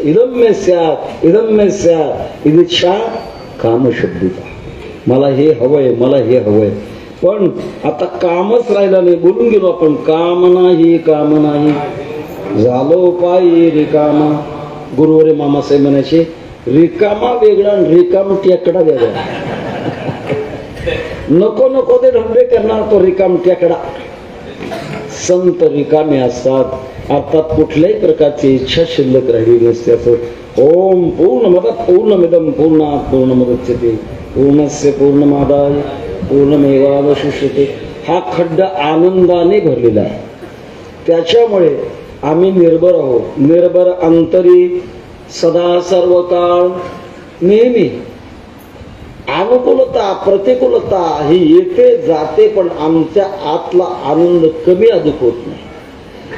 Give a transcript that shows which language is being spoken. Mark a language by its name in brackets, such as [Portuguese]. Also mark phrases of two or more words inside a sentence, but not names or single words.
[Sanskrit] इदम मे स्यात् इदम मे स्यात् इच्छा कामशब्दिता. [Marathi] मला हे हवंय, मला हे हवंय. पण आता कामच राहिला नाही. बोलून गेलो आपण काम नाही झालो पायी रिकामा. गुरुवारी मामासाहेब म्हणायचे रिकामा वेगळा आणि रिकाम टेकडा वेगळा. नको नको ते ढंबे करणार तो रिकाम टेकडा. संत रिकामे असतात, अर्थात कुठल्याही प्रकारची इच्छा शिल्लक राहिली नसते. [Sanskrit] असं ओम पूर्णमदः पूर्णमिदं पूर्णात् पूर्णमुदच्यते पूर्णस्य पूर्णमादाय पूर्णमेवावशिष्यते. [Marathi] हा खड्डा आनंदाने भरलेला आहे. त्याच्यामुळे आम्ही निर्भर आहोत. निर्भर अंतरी सदा सर्व काळ. नेहमी अनुकूलता प्रतिकूलता ही येते जाते, पण आमच्या आतला आनंद कमी अधिक होत नाही.